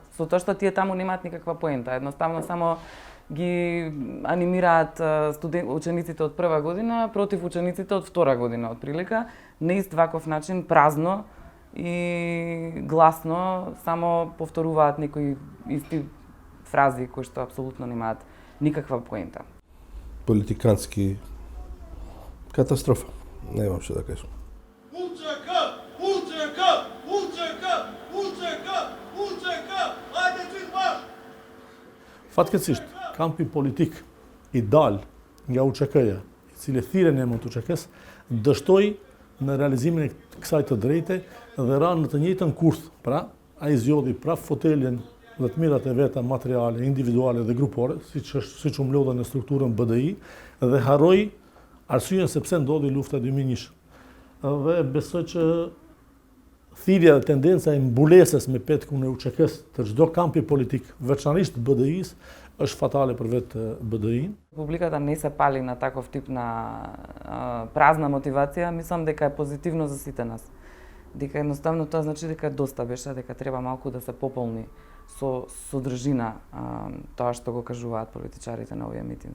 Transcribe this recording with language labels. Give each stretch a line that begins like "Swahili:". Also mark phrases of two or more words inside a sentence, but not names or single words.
Macedonian: Со тоа што тие таму немаат никаква поента, едноставно само ги анимираат учениците од прва година против учениците од втора година, од прилика, на ист ваков начин, празно и гласно, само повторуваат некои исти фрази кои што апсолутно немаат никаква поента. Политикански катастрофа. Немам што да кажам. УЧК! УЧК! УЧК! УЧК! УЧК! Ајде чит баш!
Albanian: Fatkeqësisht, kampi politik i dal nga UÇK-ja, i cili thirrën emrin të UÇK-s, dështoi në realizimin e kësaj të drejte dhe ra në të njëjtën kurth. Pra, ai zgjodhi prap foteljen dhe të mirat e veta materiale, individuale dhe grupore, siç u mlodhen në strukturën BDI, dhe harroi arsyeën se pse ndodhi lufta 2001. Dhe besoj që thirrja dhe tendenca e mbulesës me petkun e UÇK-s të çdo kampi politik, veçanërisht BDI-s, është fatale për vetë BDI-n.
Macedonian: Публиката не се пали на таков тип на празна мотивација, мислам дека е позитивно за сите нас. Дека едноставно тоа значи дека доста беше, дека треба малку да се пополни со содржина тоа што го кажуваат политичарите на овие митинзи.